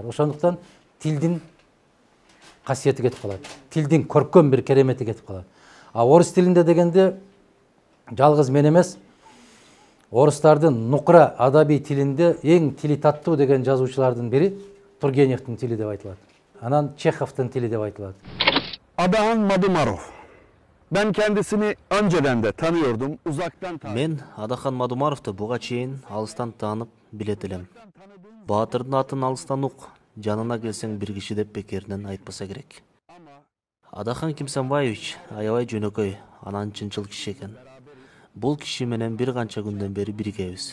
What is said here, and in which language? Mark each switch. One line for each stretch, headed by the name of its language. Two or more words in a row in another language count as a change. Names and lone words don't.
Kyrgyz: Ошондуктан тилдин касиети кетип калат. Тилдин көркөм бир керемети кетип калат. А орус тилинде дегенде жалгыз мен эмес, орустардын нукра адабий тилинде эң тили таттуу деген жазуучулардын бири Тургеневдин тили деп айтылат. Анан Чеховдун тили деп айтылат.
Turkish: Adahan Madumarov. Ben kendisini önceden de tanıyordum, uzaktan tanıyordum.
Kyrgyz: Мен Адахан Мадумаровду буга чейин алыстан таанып билет элем. Баатырдын атын алыстан ук, жанына келсең бир киши деп бекеринен айтпаса керек. Адахан Кимсанбаевич аябай жөнөкөй, анан чынчыл киши экен. Бул киши менен бир канча күндөн бери биргебиз.